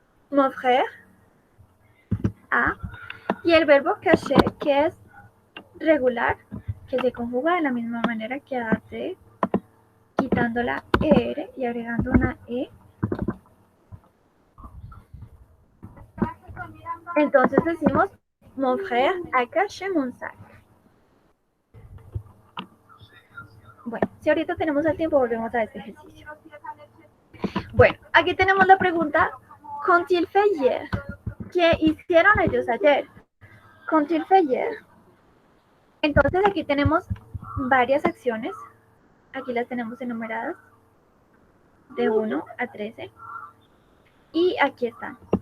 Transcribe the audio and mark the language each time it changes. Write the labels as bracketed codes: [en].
[fr] Mon frère a. [es] Y el verbo caché, que es regular, que se conjuga de la misma manera que hace, quitando la er y agregando una e. Entonces decimos, [fr] mon frère a caché mon sac. [es] Bueno, si ahorita tenemos el tiempo, volvemos a este ejercicio. Bueno, aquí tenemos la pregunta, [fr] qu'ont-ils fait hier? [es] ¿Qué hicieron ellos ayer? [fr] Qu'ont-ils fait hier? [es] Entonces aquí tenemos varias acciones. Aquí las tenemos enumeradas de 1 a 13. Y aquí están.